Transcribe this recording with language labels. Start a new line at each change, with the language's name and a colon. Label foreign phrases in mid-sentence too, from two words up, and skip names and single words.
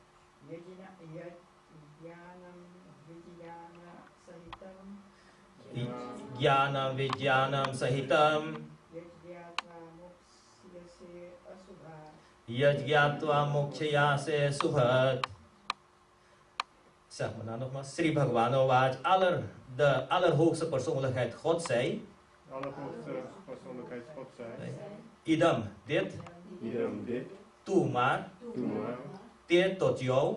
Sanskrit: yajnanam vijnana sahitam Gyanam vijyanam sahitam yajnyatva moksyase asubha. Yaj gyatva mokshaya se subhat.
Dutch: Zeg maar nou nogmaals.
Sanskrit: Sri Bhagavano Vacha,
Dutch: de allerhoogste persoonlijkheid God zei. Allerhoogste persoonlijkheid God zij. Idam, dit, Idam dit, toe maar, doe maar, te tot jou,